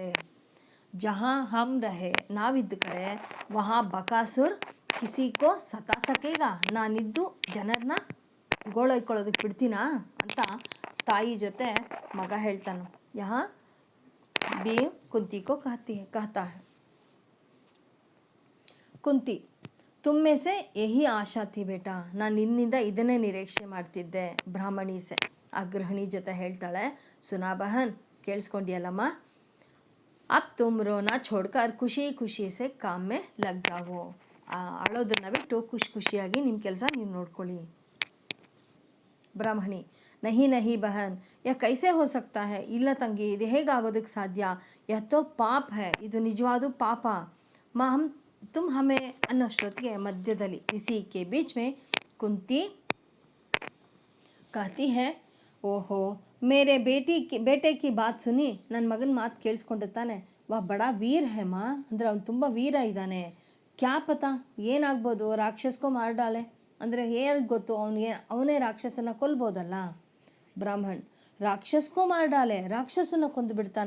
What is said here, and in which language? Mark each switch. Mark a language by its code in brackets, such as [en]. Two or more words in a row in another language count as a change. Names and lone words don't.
[hi] जहाँ हम रहे, [kn] ನಾವಿದ್ದ ಕಡೆ, [hi] वहाँ बकासुर किसी को सता सकेगा, [kn] ನಾನಿದ್ದು ಜನರನ್ನ ಗೋಳೈಕೊಳ್ಳೋದಕ್ಕೆ ಬಿಡ್ತೀನಾ ಅಂತ ತಾಯಿ ಜೊತೆ ಮಗ ಹೇಳ್ತಾನೆ. [hi] यह भीम कुंती को कहता है, ಕುಂತಿ तुम्हीं से यही आशा थी बेटा, [kn] ನಾನು ನಿನ್ನಿಂದ ಇದನ್ನೇ ನಿರೀಕ್ಷೆ ಮಾಡ್ತಿದ್ದೆ. [hi] ब्राह्मणी से, [kn] ಆ ಗೃಹಿಣಿ ಜೊತೆ ಹೇಳ್ತಾಳೆ, [hi] सुना बहन, ಕೇಳಿಸ್ಕೊಂಡಿಯಲ್ಲಮ್ಮ, अब तुम रोना छोड़कर खुशी खुशी से काम में लग जाओ, [kn] ಅಳೋದನ್ನ ಬಿಟ್ಟು ಖುಷಿಯಾಗಿ ನಿಮ್ಮ ಕೆಲಸ ನೀವು ನೋಡ್ಕೊಳ್ಳಿ. [hi] ಬ್ರಾಹ್ಮಣಿ नहीं नहीं बहन, यह कैसे हो सकता है, [kn] ಇಲ್ಲ ತಂಗಿ ಇದು ಹೇಗಾಗೋದಕ್ಕೆ ಸಾಧ್ಯ, [hi] यह तो पाप है, [kn] ಇದು ನಿಜವಾದ ಪಾಪ. [hi] तुम हमें [kn] ಅನ್ನೋಷ್ಟೊತ್ತಿಗೆ ಮಧ್ಯದಲ್ಲಿ [hi] इसी के बीच में कुंती कहती है, ओहो मेरे बेटे की बात सुनी, [kn] ನನ್ನ ಮಗನ ಮಾತು ಕೇಳಿಸ್ಕೊಂಡೆ ತಾನೆ, [hi] वह बड़ा वीर है माँ, [kn] ಅಂದರೆ ಅವ್ನು ತುಂಬ ವೀರ ಇದ್ದಾನೆ. [hi] क्या पता [kn] ಏನಾಗ್ಬೋದು, [hi] राक्षस को मार डाले, [kn] ಅಂದರೆ ಯಾರಿಗೆ ಗೊತ್ತು, ಅವನೇ ರಾಕ್ಷಸನ ಕೊಲ್ಬೋದಲ್ಲ. [hi] ಬ್ರಾಹ್ಮಣ್ राक्षस को मार डाले, [kn] ರಾಕ್ಷಸನ ಕೊಂದು ಬಿಡ್ತಾನ.